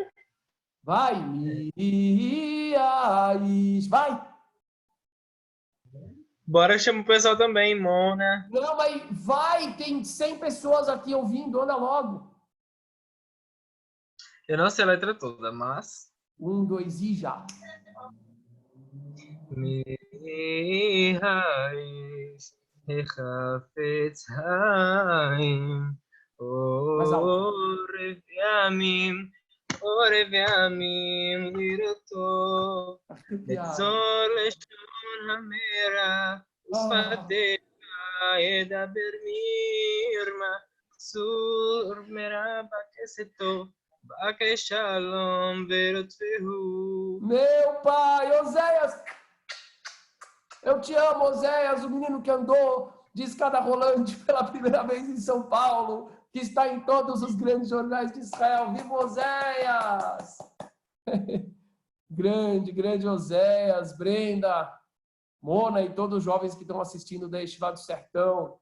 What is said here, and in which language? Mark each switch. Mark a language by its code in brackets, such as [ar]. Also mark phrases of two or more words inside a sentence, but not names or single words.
[pt] Vai. Vai. Bora chamar o pessoal também, Mona. Não, mas vai. Tem 100 pessoas aqui ouvindo. Anda logo. Eu não sei a letra toda, mas... 1, 2 e já. [he] מי האיש החפץ חיים אהב ימים לראות נצר לשונך מרע ושפתיך מדבר מרמה סור מרע ועשה בקש שלום ורדפהו. [pt] Meu pai, Oséias, eu te amo, Oséias, o menino que andou de escada rolante pela primeira vez em São Paulo, que está em todos os grandes jornais de Israel. Viva Oséias! grande Oséias, Brenda, Mona e todos os jovens que estão assistindo da Yeshiva do Sertão.